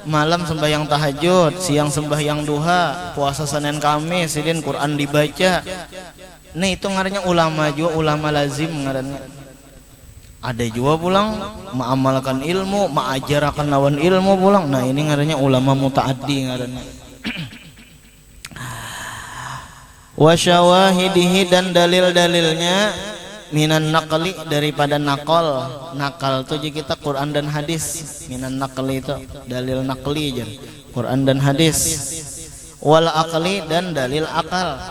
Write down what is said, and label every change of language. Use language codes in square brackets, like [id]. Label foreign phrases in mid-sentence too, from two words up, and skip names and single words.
[bjn] malam sembahyang tahajud, siang sembahyang duha, puasa Senin Kamis, sidin Quran dibaca. Nah itu ngarannya ulama juga, ulama lazim ngarannya. Ada juga pulang mengamalkan ilmu, mengajarkan lawan ilmu pulang. Nah ini ngarannya ulama mutaaddi ngarannya. [ar] Wa syawahidihi, [bjn] dan dalil-dalilnya [ar] minan naqli, [bjn] daripada nakal. Nakal itu juga kita Quran dan hadis. [ar] Minan naqli [bjn] itu dalil naqli aja, Quran dan hadis. [ar] Wal aqli, [bjn] dan dalil akal.